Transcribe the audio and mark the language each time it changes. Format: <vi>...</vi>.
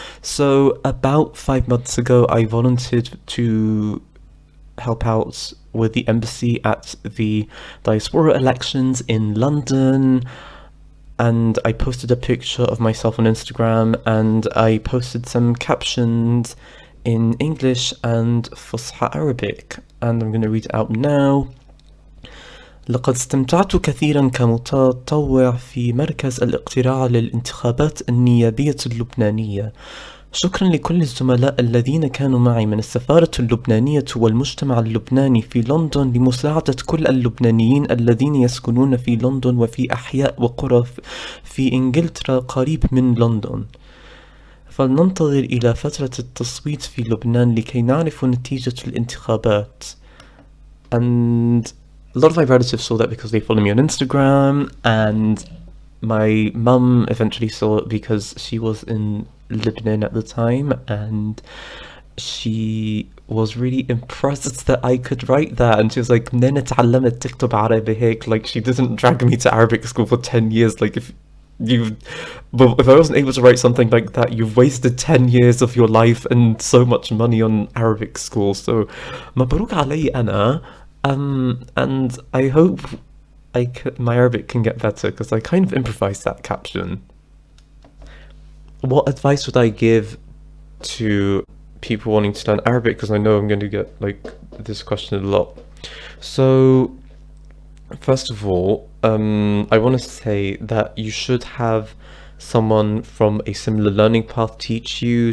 <en>So about 5 months ago, I volunteered to help out with the embassy at the diaspora elections in London, and I posted a picture of myself on Instagram, and I posted some captions in English and Fusha Arabic, and I'm going to read it out now.</en> <ar>لقد استمتعت كثيرا كمتطوع في مركز الاقتراع للانتخابات النيابية اللبنانية. شكرا لكل الزملاء الذين كانوا معي من السفارة اللبنانية والمجتمع اللبناني في لندن لمساعدة كل اللبنانيين الذين يسكنون في لندن وفي أحياء وقرى في إنجلترا قريب من لندن. فلننتظر إلى فترة التصويت في لبنان لكي نعرف نتيجة الانتخابات.</ar> <en>And a lot of my relatives saw that because they follow me on Instagram, and my mum eventually saw it because she was in Lebanon at the time, and she was really impressed that I could write that, and she was like,</en> <ar>"منين اتعلمت تكتب عربي هيك?"</ar> <en>Like, she didn't drag me to Arabic school for 10 years. Like, if I wasn't able to write something like that, you've wasted 10 years of your life and so much money on Arabic school.</en> <ar>So مبروك علي أنا.</ar> <en>And I hope my Arabic can get better, because I kind of improvised that caption. What advice would I give to people wanting to learn Arabic? Because I know I'm going to get like this question a lot. So first of all, I want to say that you should have someone from a similar learning path teach you.</en>